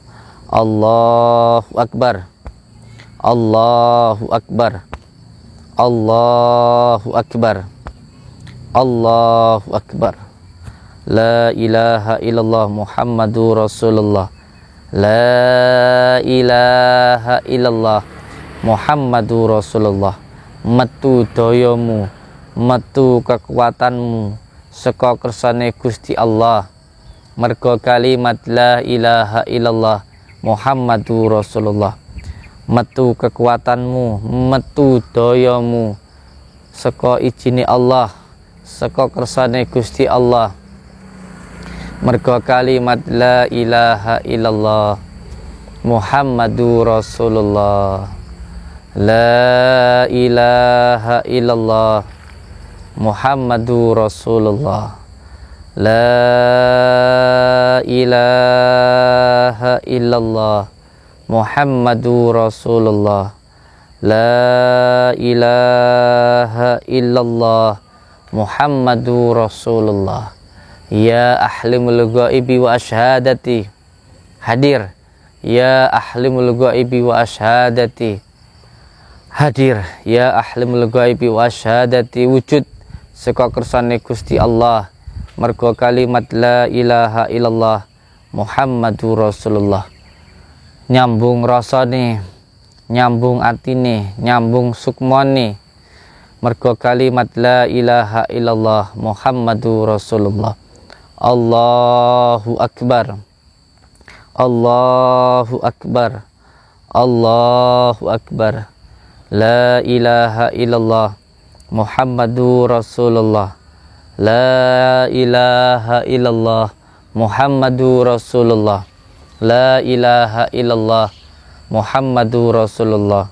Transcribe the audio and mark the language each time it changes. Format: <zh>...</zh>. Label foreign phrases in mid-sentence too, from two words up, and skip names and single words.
<ar>الله أكبر، الله أكبر، الله أكبر، الله أكبر. لا إله إلا الله محمد رسول الله. لا إله إلا الله محمد رسول الله.</ar> <jv>Metu dayamu, metu kekuatanmu saka kersane Gusti Allah. Merga kalimat</jv> <ar>لا إله إلا الله محمد رسول الله.</ar> <jv>Metu kekuatanmu, metu dayamu saka ijine Allah, saka kersane Gusti Allah. Merga kalimat</jv> <ar>لا إله إلا الله محمد رسول الله. لا إله إلا الله محمد رسول الله. لا إله إلا الله محمد رسول الله. لا إله إلا الله محمد رسول الله. يا عالم الغيب والشهادة، حاضر. يا عالم الغيب والشهادة، حاضر. يا عالم الغيب والشهادة,</ar> <jv>wujud saka kersane Gusti Allah. Merga kalimat</jv> <ar>لا إله إلا الله محمد رسول الله.</ar> <jv>nyambung rasane, nyambung atine, nyambung sukmane mergo kalimat</jv> <ar>لا إله إلا الله محمد رسول الله. الله أكبر، الله أكبر، الله أكبر، لا إله إلا الله محمد رسول الله، لا إله إلا الله محمد رسول الله، لا إله إلا الله محمد رسول الله.</ar>